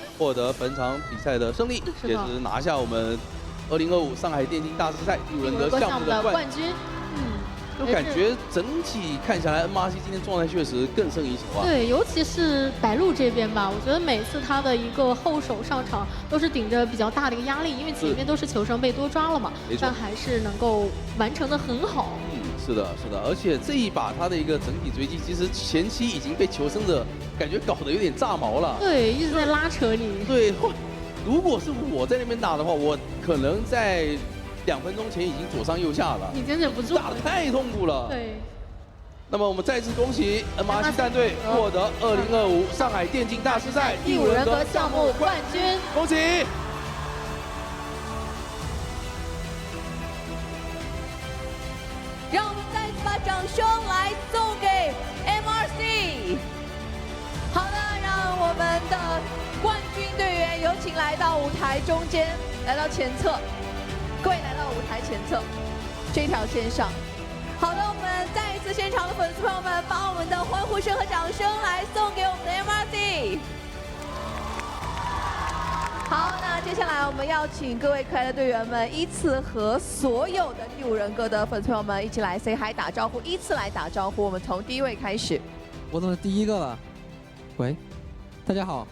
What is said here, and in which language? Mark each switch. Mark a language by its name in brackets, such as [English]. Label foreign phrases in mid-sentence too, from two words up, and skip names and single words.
[Chinese] 獲得本場比賽的勝利，也是拿下我們2025上海電競大師賽第5人格項目的冠軍。就感覺整體看下來 ，MRC 今天狀態確實更勝一籌啊。對，尤其是白鹿這邊吧，我覺得每次他的一個後手上場都是頂着比較大的一個壓力，因為前面都是球生被多抓了嘛，但還是能夠完成的很好。是的，是的，而且這一把他的一個整體追擊，其實前期已經被球生的感覺搞得有點炸毛了。對，一直在拉扯你。对，如果是我在那邊打的話，我可能在2分鐘前已经左上右下了，你真忍不住，打得太痛苦了。对。那麼我們再次恭喜 MRC 戰隊獲得2025上海電競大師賽第5人格項目冠軍，恭喜！讓我們再次把掌聲來送給 MRC。好的，讓我們的冠軍隊員有請來到舞台中間，來到前側。各位來到舞台前側這條線上。好的，我們再一次現場的粉絲朋友們，把我們的歡呼聲和掌聲來送給我們的 MRC。好，那接下來我们要請各位可愛的隊員們依次和所有的第5人格的粉絲朋友們一起來 [English] say hi [Chinese] 打招呼，依次來打招呼。我們從第1位開始。我怎麼第1個了？喂，大家好。